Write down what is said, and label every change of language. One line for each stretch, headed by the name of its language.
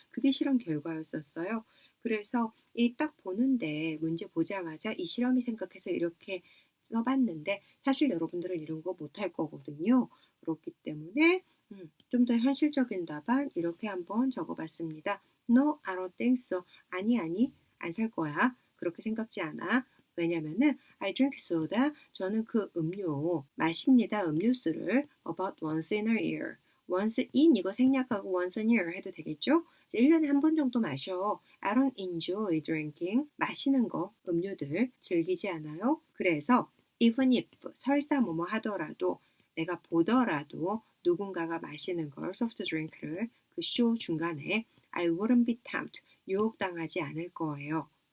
Korean: 그게 실험 결과였었어요. 그래서 이 딱 보는데 문제 보자마자 이 실험이 생각해서 이렇게 써봤는데 사실 여러분들은 이런 거 못할 거거든요. 그렇기 때문에 좀 더 현실적인 답안 이렇게 한번 적어봤습니다.
English: No, I don't think so.
Korean: 아니, 안 살 거야. 그렇게 생각지 않아. 왜냐면은
English: I drink soda,
Korean: 저는 그 음료 마십니다. 음료수를
English: about once in a year. once in
Korean: 이거 생략하고
English: once a year
Korean: 해도 되겠죠? 1년에 한 번 정도 마셔.
English: I don't enjoy drinking.
Korean: 마시는 거, 음료들 즐기지 않아요. 그래서
English: even if,
Korean: 설사 뭐뭐 하더라도, 내가 보더라도 누군가가 마시는 걸, soft drink를 그 쇼 중간에
English: I wouldn't be tempted,
Korean: 유혹당하지 않을 거예요.